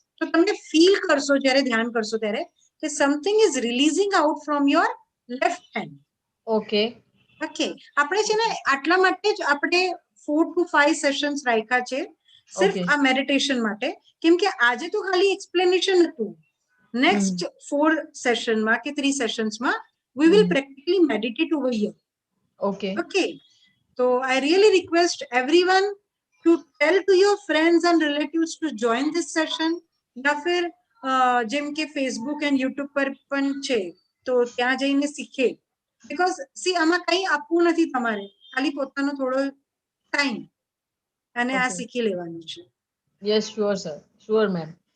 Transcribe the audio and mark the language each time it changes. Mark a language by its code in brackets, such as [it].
[gu] તો તમને ફીલ કરશો જ્યારે ધ્યાન કરશો ત્યારે કે [en] Something is releasing out from your left hand. Okay [gu] okay, આપણે છે ને આટલા માટે જ આપણે 4 to 5 સેશન્સ રાખ્યા છે સિર્ફ આ મેડિટેશન માટે, કેમ કે આજે તો ખાલી એક્સપ્લેનેશન હતું. નેક્સ્ટ 4 સેશનમાં કે 3 સેશન્સમાં [en] we will practically meditate over here. Okay, so I really request everyone to tell to your friends and relatives to join this session. [hi] या फिर [gu] જેમ કે ફેસબુક એન્ડ યુટ્યુબ પર પણ છે તો ત્યાં જઈને શીખે. બીકોઝ સી આમાં કંઈ આપવું નથી તમારે, ખાલી પોતાનો થોડો ટાઈમ અને આ શીખી લેવાનું છે. [en] Yes sure sir, sure ma'am.